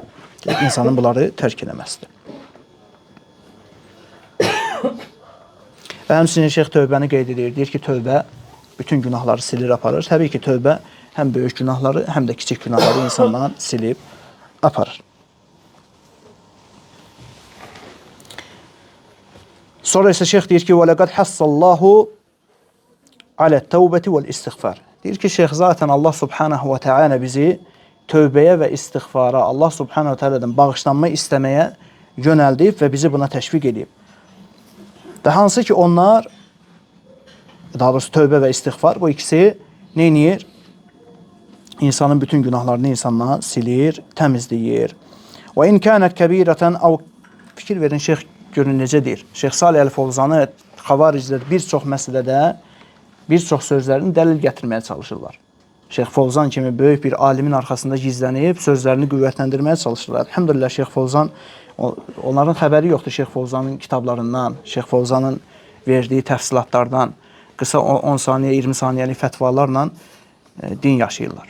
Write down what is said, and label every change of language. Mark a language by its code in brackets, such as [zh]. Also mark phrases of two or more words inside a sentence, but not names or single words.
[az] İnsanın bunları tərk eləməsidir. Və həmçinin şeyx tövbəni qeyd edir. Deyir ki, tövbə bütün günahları silir, aparır. Təbii ki, tövbə həm böyük günahları, həm də kiçik günahları insandan silib aparır. Sonra isə şeyx deyir ki, [ar] وَلَقَدْ حَسَّ اللّٰهُ عَلَى التَّوْبَةِ وَالْاِسْتِغْفَارِ. [az] Deyir ki, şeyx zaten [ar] الله سبحانه وتعالى [az] bizi tövbəyə və istiğfara, [ar] الله سبحانه وتعالى'dan [az] bağışlanma istəməyə yönəldib və bizi buna təşviq edib. Və hansı ki, onlar daha doğrusu tövbə və istiğfar, bu ikisi nə edir? İnsanın bütün günahlarını insandan silir, təmizləyir. Və [ar] إن كانت كبيرة أو [az] fikir verin şeyx görün necə deyir. Şeyx Salih Əl-Fovzanı xavariclər bir çox məsələdə bir çox sözlərini dəlil gətirməyə çalışırlar. Şeyx Fovzan kimi böyük bir alimin arxasında gizlənib sözlərini qüvvətləndirməyə çalışırlar. Elhamdülillah Şeyx Fovzan onların xəbəri yoxdur Şeyx Fovzanın kitablarından, Şeyx Fovzanın verdiyi təfsilatlardan, qısa 10 saniyə, 20 saniyəlik fətvalarla din yaşayırlar.